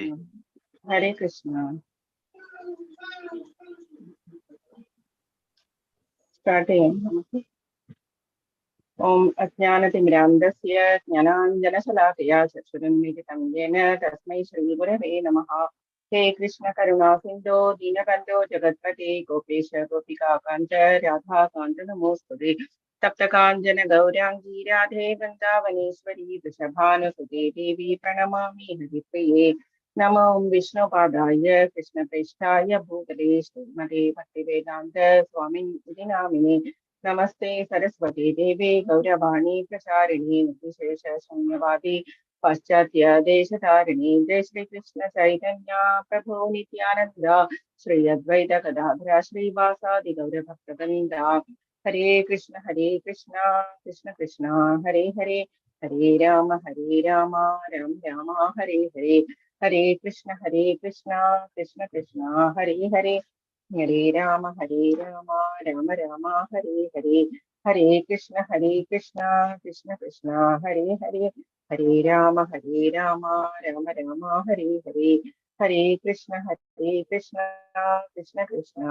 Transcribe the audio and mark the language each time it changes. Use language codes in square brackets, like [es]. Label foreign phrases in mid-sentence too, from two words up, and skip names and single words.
[ml] ഹരേ കൃഷ്ണ. സ്റ്റാർട്ട് ചെയ്യാം നമുക്ക്. [sa] ഓം അജ്ഞാനതിമിരാന്ധസ്യ ജ്ഞാനാഞ്ജനശലാകയാ ചക്ഷുരുന്മിലിതം യേന തസ്മൈ ശ്രീഗുരവേ നമഃ. हे कृष्ण करुणा सिंधो दीनबंधो जगत्पते गोपेश गोपिका कांच राधा कांत नमोस्तुते तप्त कांचन गौरांगी राधे वृंदावनेश्वरी वृषभानुसुते देवी प्रणमामि हरिप्रिये नमो विष्णुपादाय कृष्णप्रेष्ठाय भूतले श्रीमते भक्तिवेदान्त स्वामिनिति नामिने नमस्ते सरस्वती देवे गौरवाणी प्रचारिणी निर्विशेष शून्यवादी पाश्चात्य देशधारिणी जय श्री कृष्ण चैतन्य प्रभु नित्यानंद श्री अद्वैत गदाधर श्रीवासादि गौर भक्तवृंदा हरे कृष्ण कृष्ण कृष्ण हरे हरे हरे राम राम राम हरे हरे हरे कृष्ण कृष्ण कृष्ण हरे हरे हरे राम राम राम हरे हरे हरे कृष्ण कृष्ण कृष्ण हरे हरे हरे राम राम राम हरे हरे हरे कृष्ण कृष्ण कृष्ण